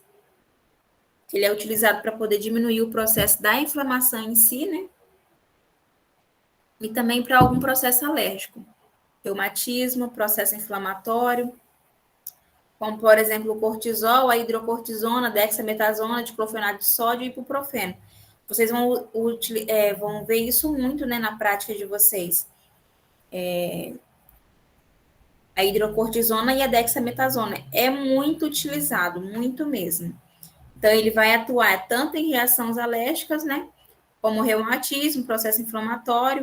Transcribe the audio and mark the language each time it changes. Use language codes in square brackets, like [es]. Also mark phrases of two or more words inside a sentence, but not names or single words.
[pt] Ele é utilizado para poder diminuir o processo da inflamação em si, né? E também para algum processo alérgico. Reumatismo, processo inflamatório, como, por exemplo, o cortisol, a hidrocortisona, dexametasona, diclofenaco de sódio e ibuprofeno. vocês vão ver isso muito, né, na prática de vocês. A hidrocortisona e a dexametasona é muito utilizado, muito mesmo. Então, ele vai atuar tanto em reações alérgicas, né, como reumatismo, processo inflamatório.